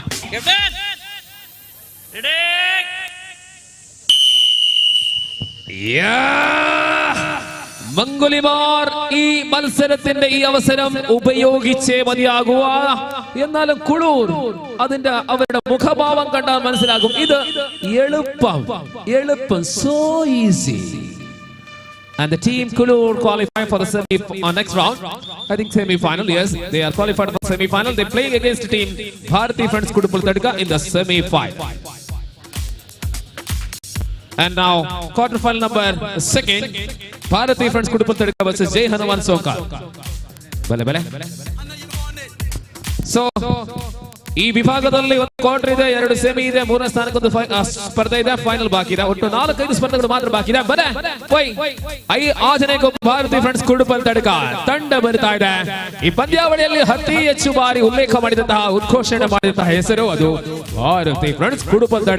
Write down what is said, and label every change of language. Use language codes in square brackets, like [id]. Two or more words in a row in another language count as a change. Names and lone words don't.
[ml] മംഗുലിമാർ ഈ മത്സരത്തിന്റെ ഈ അവസരം ഉപയോഗിച്ചേ മതിയാകുക. എന്നാലും കുളൂർ അതിന്റെ അവരുടെ മുഖഭാവം കണ്ടാൽ മനസ്സിലാകും ഇത് എളുപ്പം [en] so easy. And the team Kulur qualified for the next round. I think semi-final. Yes, they are qualified for the semi-final. They playing against team Bharati Friends Kudupal Tadka in the semi-final. And now quarter-final number 2, Bharati Friends Kudupal Tadka versus Jai Hanuman Sokal. [kn] Bale. So ಈ ವಿಭಾಗದಲ್ಲಿ ಒಂದು ಕ್ವಾರ್ಟರ್ ಇದೆ, 2 ಸೆಮಿ ಇದೆ, 3ನೇ ಸ್ಥಾನಕ್ಕೊಂದು ಸ್ಪರ್ಧೆ ಇದೆ, ಫೈನಲ್ ಬಾಕಿ ಇದೆ. ಒಟ್ಟು 4-5 ಸ್ಪರ್ಧೆಗಳು ಮಾತ್ರ ಬಾಕಿ ಇದೆ. ಆಜನೆಗೂ ಭಾರತಿ ಫ್ರೆಂಡ್ಸ್ ಕುಡುಪಲ್ ತಡಕ ತಂಡ ಬರ್ತಾ ಇದೆ. ಈ ಪಂದ್ಯಾವಳಿಯಲ್ಲಿ ಅತಿ ಹೆಚ್ಚು ಬಾರಿ ಉಲ್ಲೇಖ ಮಾಡಿದಂತಹ ಉದ್ಘೋಷಣೆ ಮಾಡಿದಂತಹ ಹೆಸರು ಅದು ಭಾರತಿ ಫ್ರೆಂಡ್ಸ್ ಕುಡುಪಲ್ ತಡಕ.